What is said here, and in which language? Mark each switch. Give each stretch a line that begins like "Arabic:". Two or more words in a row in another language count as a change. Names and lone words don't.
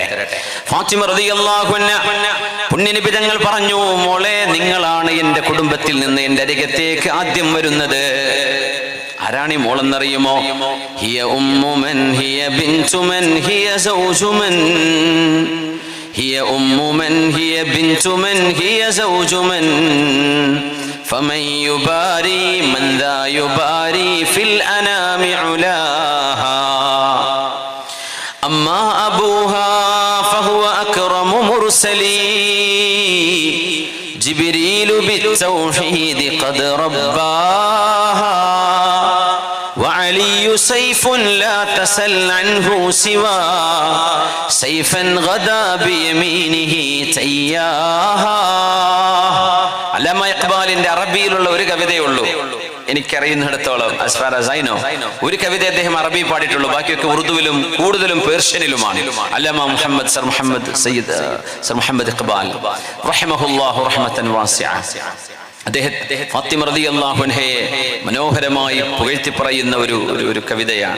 Malayalam: ഫാത്തിമ
Arabic: رضي الله عنها
Malayalam: പുണ്യനബി തങ്ങൾ പറഞ്ഞു, മോളെ, നിങ്ങളാണ് എൻ്റെ കുടുംബത്തിൽ നിന്ന് എൻ്റെ അരികത്തേക്ക് ആദ്യം വരുന്നത്. ആരാണ് ഈ മോളെന്നറിയുമോ?
Arabic: هي أم من هي بنت من هي زوج من هي أم من هي بنت من هي زوج من فمن يباري من ذا يباري في الأنام علاها أما أبوها فهو أكرم مرسلي جبريل بالتوحيد قد رباها وعلي سيف لا تسل عنه سوى سيفا غدا بيمينه تياها.
Malayalam: അല്ലാമ ഇഖ്ബാലിന്റെ അറബിയിലുള്ള ഒരു കവിതയുള്ളൂ എനിക്കറിയുന്നിടത്തോളം.
English: as far as I know,
Malayalam: ഒരു കവിത അദ്ദേഹം അറബി പാടിയിട്ടുള്ളൂ. ബാക്കിയൊക്കെ ഉറുദുവിലും കൂടുതലും പേർഷ്യനിലുമാണ്. അല്ലാമ മുഹമ്മദ് സർ മുഹമ്മദ് ഇഖ്ബാൽ
Arabic: رحمه الله رحمة واسعة.
Malayalam: അദ്ദേഹം ഫാത്തിമ
Arabic: رضي الله عنها
Malayalam: മനോഹരമായി പുകഴ്ത്തി പറയുന്ന ഒരു കവിതയാണ്.